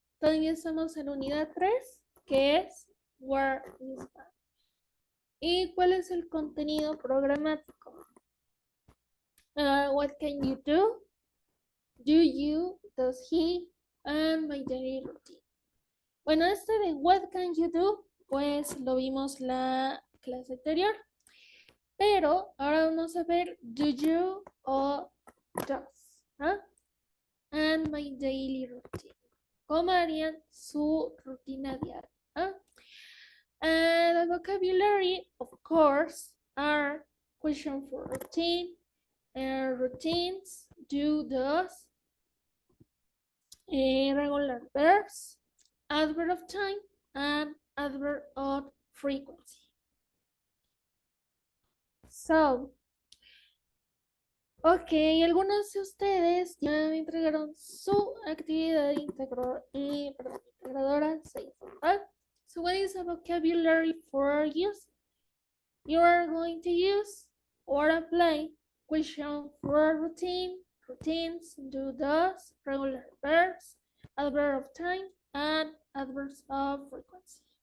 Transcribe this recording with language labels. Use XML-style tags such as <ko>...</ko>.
<es>Todavía estamos en Unidad 3, que es</es> <en>Where is mine.</en> <es>¿Y cuál es el contenido programático?</es> <en>What can you do? Do you, does he, and my daily routine.</en> <es>Bueno, este de</es> <en>what can you do,</en> <es>pues lo vimos la clase anterior, pero ahora vamos a ver do you o does, ¿ah?</es> <en>And my daily routine.</en> <es>¿Cómo harían su rutina diaria? ¿Ah?</es> <en>And the vocabulary, of course, are question for routine, routines, do, does, regular verbs, adverb of time, and adverb of frequency.</en> <es>So, ok, algunos de ustedes ya me entregaron su actividad integradora 6. ¿Vale?</es> <en>So, what is a vocabulary for use? You are going to use or apply question for routine, routines, do, does, regular verbs, adverb of time, and adverbs of frequency.</en>